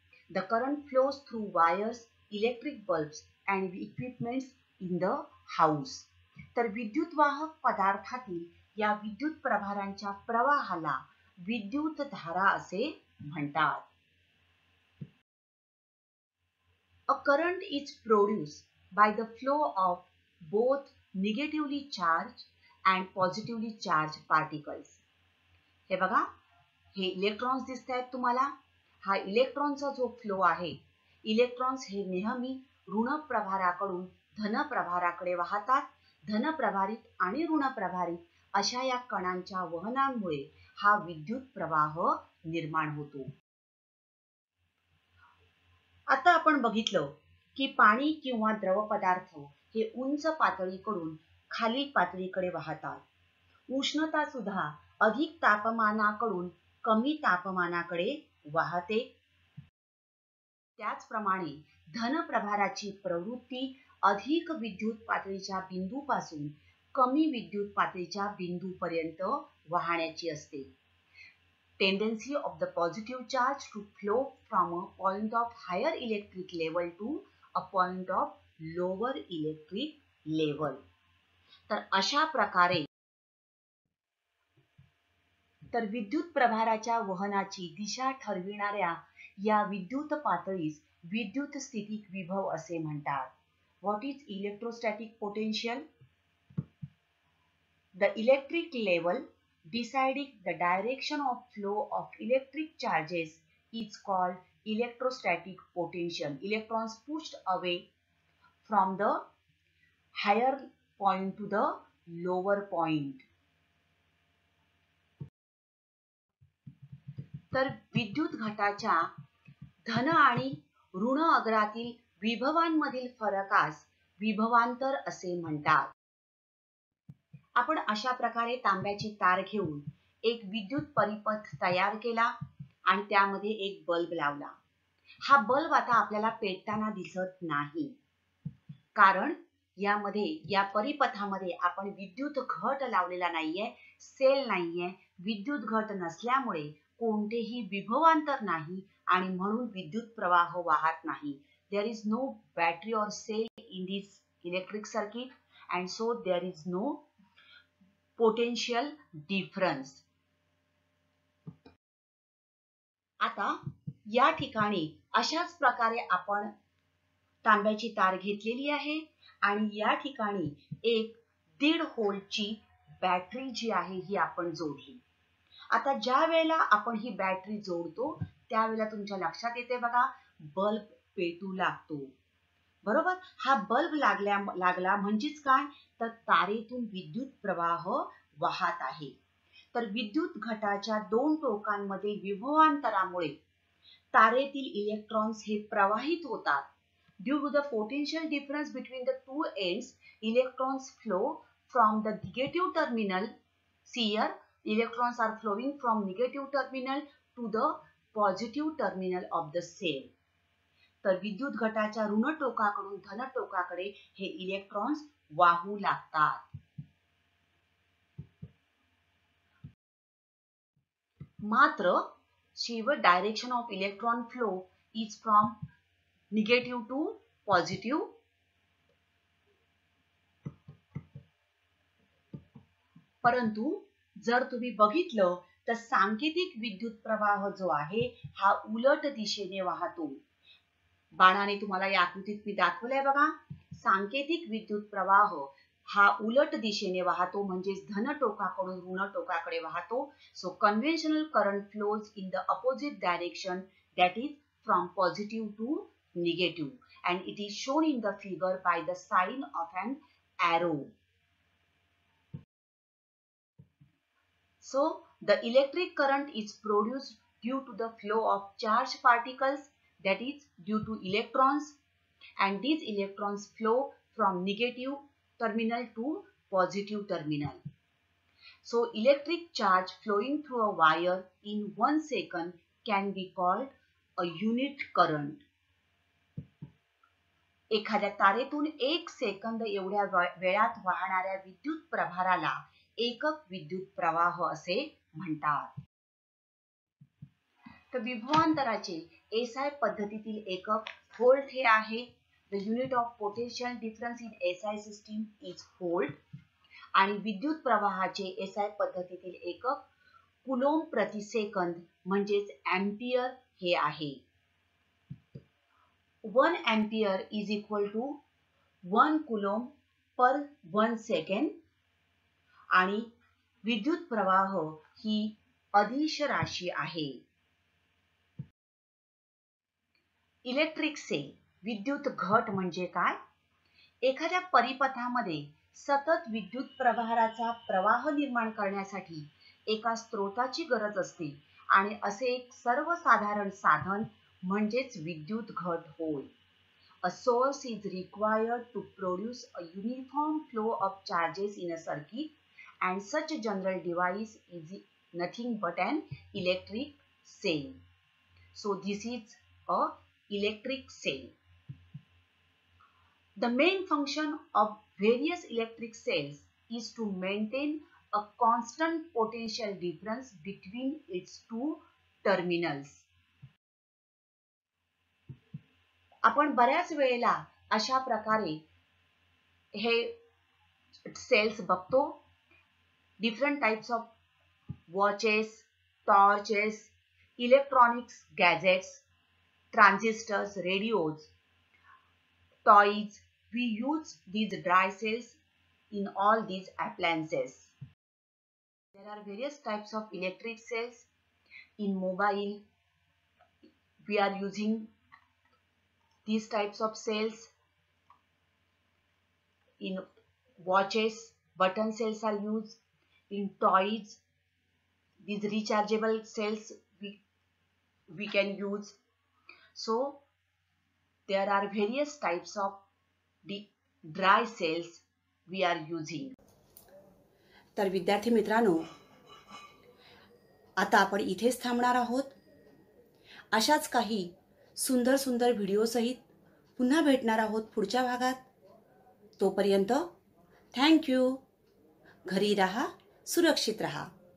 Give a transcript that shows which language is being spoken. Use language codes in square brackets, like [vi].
[en] The current flows through wires, electric bulbs and equipments in the house. [mr] तर विद्युतवाहक पदार्थातील या विद्युत प्रभारांच्या प्रवाहाला विद्युत धारा असे म्हणतात. [en] A current is produced by the flow of both negatively charged and positively charged particles. [mr] हे बघा, हे इलेक्ट्रॉन्स दिसत आहेत तुम्हाला. हा इलेक्ट्रॉनचा जो फ्लो आहे, इलेक्ट्रॉन्स हे नेहमी ऋण प्रभाराकडून धन प्रभाराकडे वाहतात. धनप्रभारित आणि ऋणप्रभारित अशा या कणांच्या वहनामुळे हा विद्युत प्रवाह निर्माण होतो. आता आपण बघितलं की पाणी किंवा द्रव पदार्थ हे उंच पातळीकडून खाली पातळीकडे वाहतात. उष्णता सुद्धा अधिक तापमानाकडून कमी तापमानाकडे वाहते. त्याचप्रमाणे धनप्रभाराची प्रवृत्ती अधिक विद्युत पातळीच्या बिंदूपासून कमी विद्युत पातळीच्या बिंदूपर्यंत वाहण्याची असते. [en] Tendency of the positive charge to flow from a point of higher electric level to a point of lower electric level. [mr] तर अशा प्रकारे तर विद्युत प्रभाराच्या वहनाची दिशा ठरविणाऱ्या या विद्युत पातळीस विद्युत स्थितिक विभव असे म्हणतात. [en] What is electrostatic potential? The electric level deciding the direction of flow of electric charges is called electrostatic potential. Electrons pushed away from the higher point to the lower point. [mr] तर विद्युत घटाच्या धन आणि ऋण अग्रातील विभवांमधील फरकास विभवांतर असे म्हणतात. आपण अशा प्रकारे तांब्याची तार घेऊन एक विद्युत परिपथ तयार केला आणि त्यामध्ये एक बल्ब लावला. हा बल्ब आता आपल्याला पेटताना दिसत नाही, कारण या परिपथामध्ये आपण विद्युत घट लावलेला नाहीये, सेल नाहीये. विद्युत घट नसल्यामुळे कोणतेही विभवांतर नाही आणि म्हणून विद्युत प्रवाह वाहत नाही. [en] There is no battery or cell in this electric circuit and so there is no potential difference. [mr] आता या ठिकाणी अशाच प्रकारे आपण तांब्याची तार घेतलेली आहे आणि या ठिकाणी एक 1.5 व्होल्टची बॅटरी जी आहे ही आपण जोडली. आता ज्या वेळेला आपण ही बॅटरी जोडतो त्यावेळेला तुमच्या लक्षात येते बघा, बल्ब पेटू लागतो. बरोबर. हा बल्ब लागला म्हणजेच काय, तर तारेतून विद्युत प्रवाह वाहत आहे. तर विद्युत घटाच्या दोन टोकांमध्ये विभवांतरामुळे तारेतील इलेक्ट्रॉन्स हे प्रवाहित होतात. [en] Due to the potential difference between the two ends, electrons flow from the negative terminal. See here, electrons are flowing from negative terminal to the positive terminal of the cell. [mr] तर विद्युत घटाच्या ऋण टोकाकडून धन टोकाकडे हे electrons वाहू लागतात. मात्र [en] Direction of electron flow is from negative to positive. [mr] परंतु जर तुम्ही बघितलं तर सांकेतिक विद्युत प्रवाह जो आहे हा उलट दिशेने वाहतो. बाणाने तुम्हाला या आकृतीत मी दाखवलंय बघा. सांकेतिक विद्युत प्रवाह हा उलट दिशेने वाहतो, म्हणजेच धन टोकाकडून ऋण टोकाकडे वाहतो. [en] So conventional current flows in the opposite direction, that is from positive to negative, and it is shown in the figure by the sign of an arrow. So the electric current is produced due to the flow of charged particles, that is due to electrons, and these electrons flow from negative terminal to positive terminal. So electric charge flowing through a wire in 1 second can be called a unit current. [mr] एखाद्या तारेतून 1 second एवढ्या वेळात वाहणाऱ्या विद्युत प्रभाराला एकक विद्युत प्रवाह असे म्हणतात. तर विभवांतराचे एसआय पद्धतीतील एकक व्होल्ट हे आहे. [en] The unit of potential difference in SI system is volt. [mr] आणि विद्युत प्रवाहाचे एसआय पद्धतीतील एकक कुलोम्ब प्रति सेकंद म्हणजेच एम्पियर हे आहे. [en] 1 ampere is equal to 1 coulomb per 1 second. [mr] आणि विद्युत प्रवाह ही अदिश राशी आहे. इलेक्ट्रिक सेल विद्युत घट म्हणजे काय? एखाद्या परिपथामध्ये सतत विद्युत प्रभाराचा प्रवाह निर्माण करण्यासाठी एका स्रोताची गरज असते आणि असे एक सर्वसाधारण साधन म्हणजेच विद्युत घट होय. [en] A source is required to produce a uniform flow of charges in a circuit, and such a general device is nothing but an electric cell. So this is a electric cell. The main function of various electric cells is to maintain a constant potential difference between its two terminals. [mr] आपण बऱ्याच वेळेला अशा प्रकारे हे cells बघतो. [en] Different types of watches, torches, electronics gadgets, transistors, radios, toys. We use these dry cells in all these appliances. There are various types of electric cells. In mobile, we are using these types of cells. In watches, button cells are used. In toys, these rechargeable cells we can use. So there are various types of dry cells we are using. [mr] तर विद्यार्थी मित्रांनो, आता आपण इथेच थांबणार आहोत. अशाच काही सुंदर सुंदर व्हिडिओसहित पुन्हा भेटणार आहोत पुढच्या भागात. तोपर्यंत [en] Thank you. [mr] घरी राहा, सुरक्षित राहा.